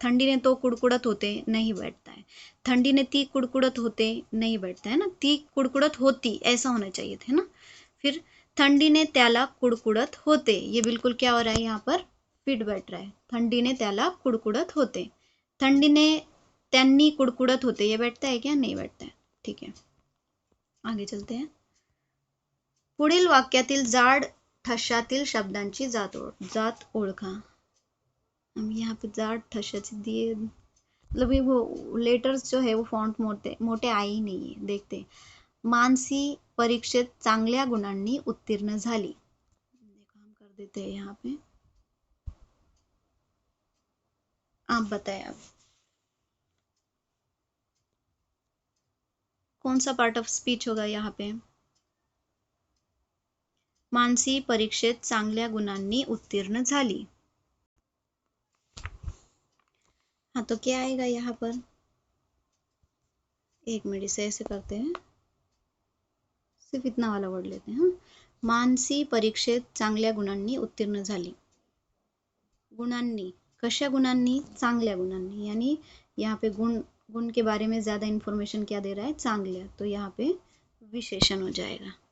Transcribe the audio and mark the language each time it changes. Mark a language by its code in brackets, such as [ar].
[mr] थंडी ने तो कुड़कुड़त होते [hi] नहीं बैठता है, [mr] थंडी ने ती कुड़कुड़त होते नहीं बैठता है ना, ती कुड़कुड़त होती [hi] ऐसा होना चाहिए था ना। फिर [mr] थंडी ने त्याला कुड़कुड़त होते, [hi] ये बिल्कुल क्या हो रहा है यहाँ पर, फिट बैठ रहा है। [mr] थंडी ने त्याला कुड़कुड़त होते, थंडी ने त्यांनी कुड़कुड़त होते, [hi] ये बैठता है क्या, नहीं बैठता है। ठीक है, आगे चलते हैं। [mr] पुढील वाक्यातील जाड ठशातील शब्दांची जात ओळखा। [hi] हम यहाँ पे जाड ठशाची दिए, मतलब ये वो लेटर्स जो है वो फॉन्ट मोटे आए ही नहीं है। देखते, [mr] मानसी परीक्षेत चांगल्या गुणांनी उत्तीर्ण झाली। [hi] देखो, हम कर देते हैं यहाँ पे, आप बताएं अब कौन सा पार्ट ऑफ स्पीच होगा यहाँ पे। [mr] मानसी परीक्षेत चांगल्या गुणांनी उत्तीर्ण झाली, [hi] हाँ तो क्या आएगा यहाँ पर, एक मिनट इसे ऐसे करते हैं, सिर्फ इतना वाला वर्ड लेते हैं। [mr] मानसी परीक्षेत चांगल्या गुणांनी [hi] उत्तीर्ण झाली, गुणांनी, कशा गुणांनी, चांगल्या गुणांनी, यानी यहाँ पे गुण के बारे में ज्यादा इंफॉर्मेशन क्या दे रहा है, चांगल्या, तो यहाँ पे विशेषण हो जाएगा।